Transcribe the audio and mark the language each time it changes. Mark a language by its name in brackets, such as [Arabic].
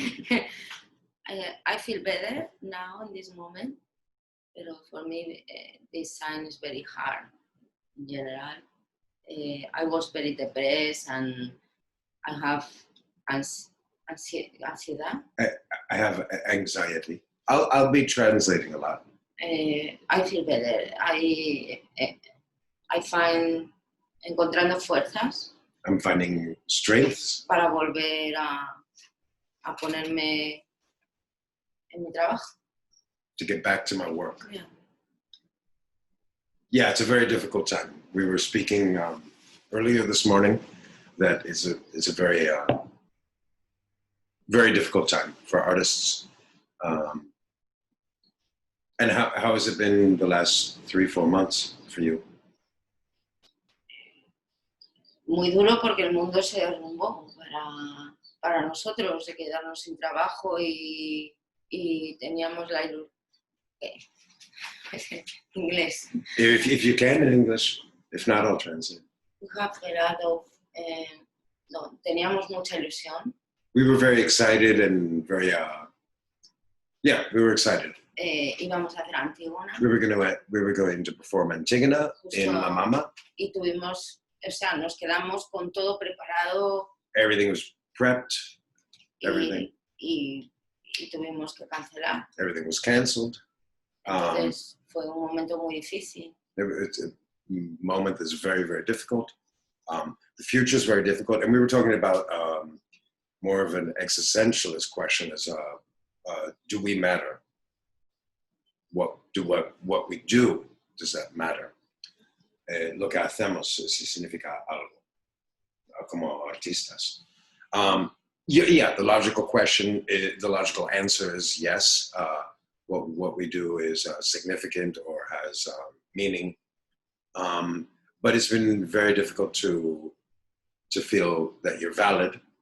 [English] I feel better now in this moment, but for me this time is very hard in general. I was very depressed and I have anxiety. I have anxiety. I'll be translating a lot. I feel better. I find [Spanish] encontrando fuerzas. [English] I'm finding strengths. [Spanish] Para volver a ponerme en mi trabajo. [English] To get back to my work. Yeah. Yeah, it's a very difficult time. We were speaking earlier this morning that it's a very very difficult time for artists. And how has it been the last 3-4 months for you? [Spanish] Muy duro porque el mundo se derrumbó para nosotros, de quedarnos sin trabajo y teníamos la ilusión. Inglés. [English] If you can in English, if not, I'll translate. We have a lot of, [Spanish] teníamos mucha ilusión. [English] We were very excited and very, yeah, we were excited. [Spanish] Íbamos a hacer Antígona. [English] We were going to perform Antígona in La Mama. [Spanish] Y tuvimos, o sea, nos quedamos con todo preparado. [English] Everything was prepped. Everything. [Spanish] Y tuvimos que cancelar. [English] Everything was canceled. [Spanish] Entonces fue un momento muy difícil. [English] It's a moment that's very, very difficult. The future is very difficult, and we were talking about more of an existentialist question: as do we matter? What we do, does that matter? [Spanish] Lo que hacemos si significa algo como artistas. [English] Yeah, the logical question, the logical answer is yes. What we do is significant or has meaning, but it's been very difficult to feel that you're valid.